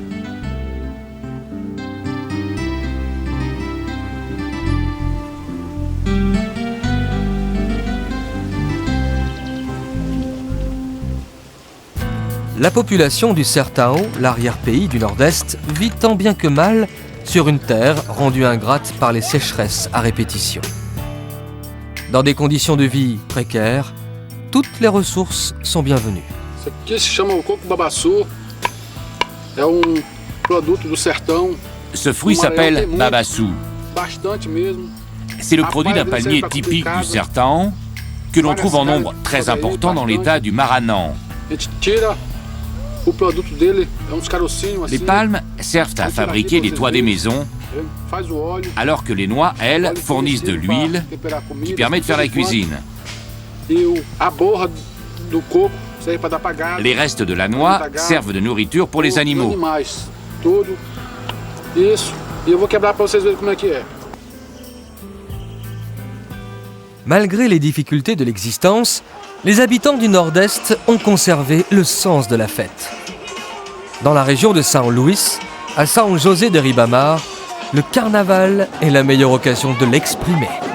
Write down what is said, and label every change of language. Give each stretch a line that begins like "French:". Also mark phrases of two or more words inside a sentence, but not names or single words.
French: La population du Sertão, l'arrière-pays du Nord-Est, vit tant bien que mal sur une terre rendue ingrate par les sécheresses à répétition. Dans des conditions de vie précaires, toutes les ressources sont bienvenues.
Portuguese: Isso aqui se chama o coco babaçu. É produto do sertão.
French: Ce fruit s'appelle babaçu.
Portuguese: Bastante mesmo.
French: C'est le produit d'un palmier typique du Sertão que l'on trouve en nombre très important dans l'état du Maranhão.
Portuguese: A gente tira o produto dele, é uns carocinhos assim.
French: Les palmes servent à fabriquer les toits des maisons,
Portuguese: Faz o óleo.
French: alors que les noix, elles, fournissent de l'huile qui permet de faire la cuisine.
Portuguese: E a borra do coco serve para dar para gado.
French: Les restes de la noix servent de nourriture pour les animaux.
Portuguese: Animais, tudo. Isso. E eu vou quebrar para vocês verem como é que é.
French: Malgré les difficultés de l'existence, les habitants du Nord-Est ont conservé le sens de la fête. Dans la région de São Luís, à São José de Ribamar, le carnaval est la meilleure occasion de l'exprimer.